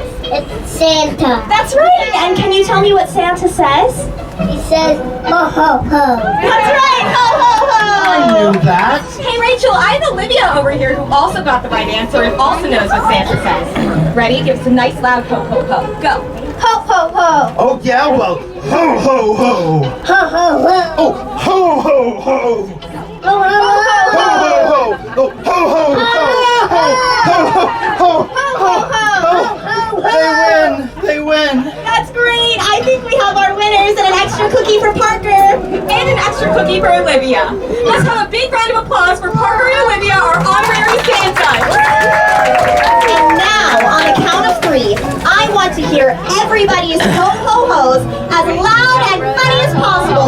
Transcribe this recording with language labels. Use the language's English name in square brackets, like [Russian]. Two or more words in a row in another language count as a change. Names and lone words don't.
[English] It's Santa. That's right. And can you tell me what Santa says? He says, ho, ho, ho. That's right. Ho, ho, ho. I knew that. Hey Rachel, I have Olivia over here who also got the right answer and also knows what Santa says. Ready? Give us a nice loud ho ho ho. Go. Ho, ho, ho. Oh yeah, well, ho ho ho. Ho, ho, ho. Oh, ho ho ho. Ho, ho, ho. Ho ho ho. Oh, ho ho ho. Ho ho ho. They win. They win. That's great. I think we have our winners and an extra cookie for Parker. And an extra cookie for Olivia. Let's have a big round of applause for Parker and Olivia, our honorary Santa. And now, on a count of 3, I want to hear everybody's ho-ho-hos as loud and funny as possible.